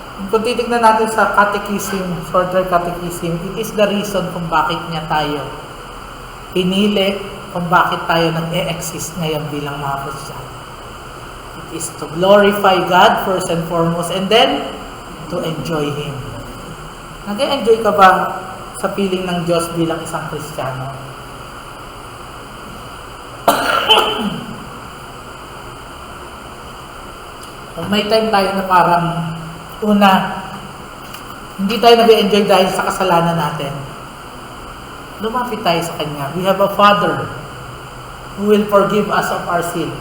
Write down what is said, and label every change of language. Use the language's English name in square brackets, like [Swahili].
[Filipino] Kung titignan natin sa catechism, shorter catechism, [English] it is the reason [Filipino] kung bakit niya tayo pinili, kung bakit tayo nag-e-exist ngayon bilang mga Kristiyano. [English] It is to glorify God first and foremost, and then to enjoy Him. [Filipino] Nag-e-enjoy ka ba sa piling ng Diyos bilang isang Kristiyano? Kung may time tayo na parang una, hindi tayo nag-enjoy dahil sa kasalanan natin, lumapit tayo sa Kanya. [English] We have a Father who will forgive us of our sin.